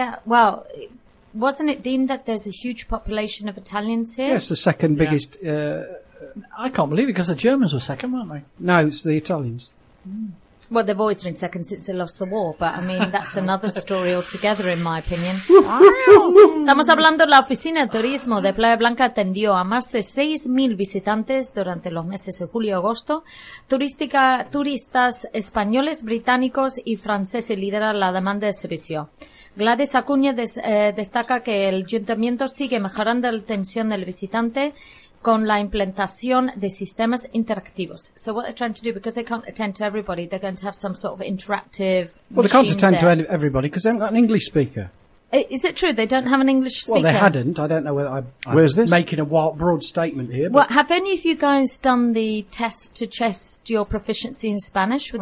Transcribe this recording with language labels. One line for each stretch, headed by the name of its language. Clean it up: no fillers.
English: Well, wasn't it deemed that there's a huge population of Italians here? Yes, the second biggest. I can't believe it because the Germans were second, weren't they? No, it's the Italians. Mm. Well, they've always been second since they lost the war, but I mean, that's another story altogether, in my opinion.
Spanish: Estamos hablando de la oficina de turismo de Playa Blanca atendió a más de 6,000 visitantes durante los meses de julio y agosto. Turistas españoles, británicos y franceses lideran la demanda de servicio. Gladys Acuña destaca que el ayuntamiento sigue mejorando la atención del visitante con la implantación de sistemas interactivos.
English: So what they're trying to do, because they can't attend to everybody, they're going to have some sort of interactive Well, they can't attend there. To everybody because they haven't got an English speaker. Is it true? They don't have an English speaker? Well, they hadn't. I don't know whether I'm Where's this? Making a wild, broad statement here. Well, have any of you guys done the test to test your proficiency in Spanish with